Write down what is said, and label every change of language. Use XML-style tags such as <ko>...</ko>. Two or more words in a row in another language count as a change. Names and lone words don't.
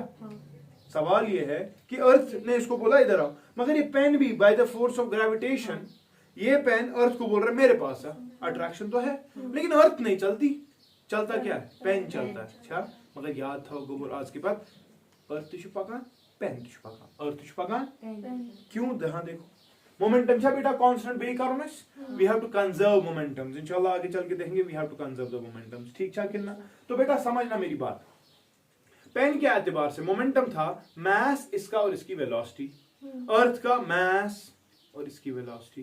<hi>सवाल ये है कि अर्थ ने इसको बोला इधर आओ, मगर ये पेन भी</hi> <en>by the force of gravitation,</en> <hi>ये पेन अर्थ को बोल रहा है मेरे पास है, अट्रैक्शन तो है, लेकिन अर्थ नहीं चलता क्या है? पेन चलता है। अच्छा, मगर याद था गोबर आज के बाद,</hi> <ks>अर्थ पकान पेन पकान, अर्थ पकान,</ks> <hi>क्यों? यहाँ देखो, मोमेंटम छा बेटा कांस्टेंट, बे करो ना,</hi> <en>we have to conserve momentums.</en> <hi>इंशाल्लाह आगे चल के देखेंगे,</hi> <en>we have to conserve the momentums.</en> <hi>ठीक छा कि ना? तो बेटा समझना मेरी बात, पेन के एतबार से मोमेंटम था मास इसका और इसकी वेलोसिटी, अर्थ का मास और इसकी वेलोसिटी।</hi>